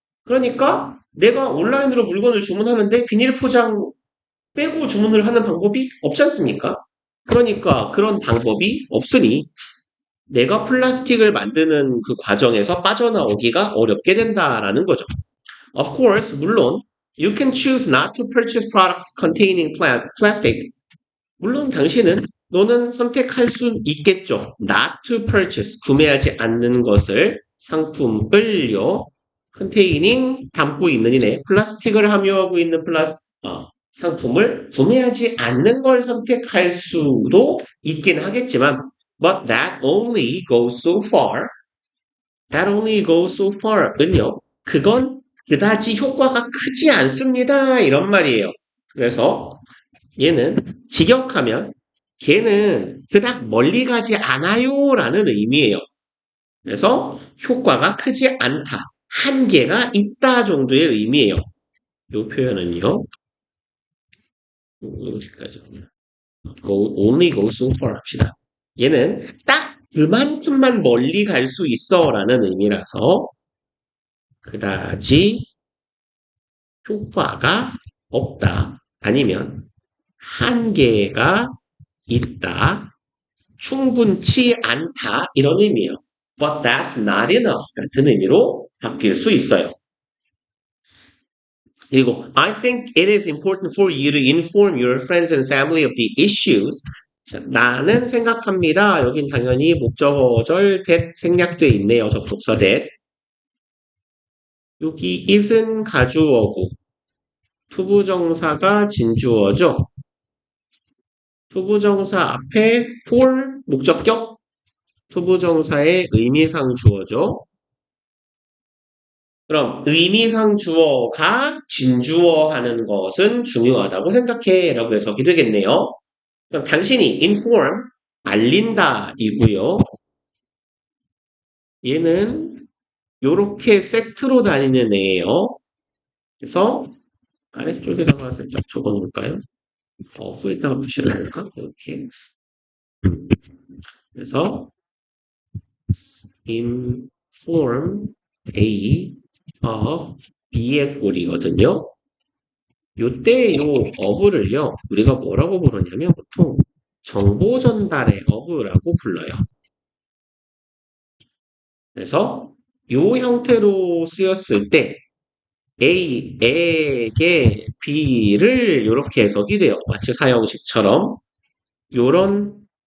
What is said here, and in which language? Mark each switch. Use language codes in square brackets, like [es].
[ko] 그러니까 내가 온라인으로 물건을 주문하는데 비닐 포장 빼고 주문을 하는 방법이 없지 않습니까? 그러니까 그런 방법이 없으니 내가 플라스틱을 만드는 그 과정에서 빠져나오기가 어렵게 된다라는 거죠. [en] Of course, [ko] 물론 [en] you can choose not to purchase products containing plastic. [ko] 물론 당신은 너는 선택할 수 있겠죠. [en] Not to purchase, [ko] 구매하지 않는 것을 상품을요. containing, 담고 있는 이네 플라스틱을 함유하고 있는 상품을 구매하지 않는 걸 선택할 수도 있긴 하겠지만 [en] but that only goes so far. That only goes so far. [ko] 은요. 그건 그다지 효과가 크지 않습니다. 이런 말이에요. 그래서 얘는 직역하면 걔는 그닥 멀리 가지 않아요 라는 의미예요. 그래서 효과가 크지 않다. 한계가 있다 정도의 의미예요. 이 표현은요. 여기까지. [en] only go so far [ko] 합시다. 얘는 딱 그만큼만 멀리 갈 수 있어 라는 의미라서 그다지 효과가 없다. 아니면 한계가 있다. 충분치 않다. 이런 의미예요. [en] But that's not enough. [ko] 같은 의미로 바뀔 수 있어요. 그리고 [en] I think it is important for you to inform your friends and family of the issues. [ko] 자, 나는 생각합니다. 여긴 당연히 목적어절 that 생략돼 있네요. 접속사 that. 여기 is은 가주어고 투부정사가 진주어죠. 투부정사 앞에 for 목적격 투부정사의 의미상 주어죠. 그럼 의미상 주어가 진주어 하는 것은 중요하다고 생각해 라고 해석이 되겠네요. 그럼 당신이 inform, 알린다 이고요. 얘는 요렇게 세트로 다니는 애예요. 그래서 아래쪽에다가 살짝 적어놓을까요? 후에다가 표시를 할까? 이렇게. 그래서 inform A of B의 꼴이거든요. 요때 요 of를요, 우리가 뭐라고 부르냐면 보통 정보 전달의 of라고 불러요. 그래서 요 형태로 쓰였을 때 A에게 B를 이렇게 해석이 돼요. 마치 사형식처럼 요런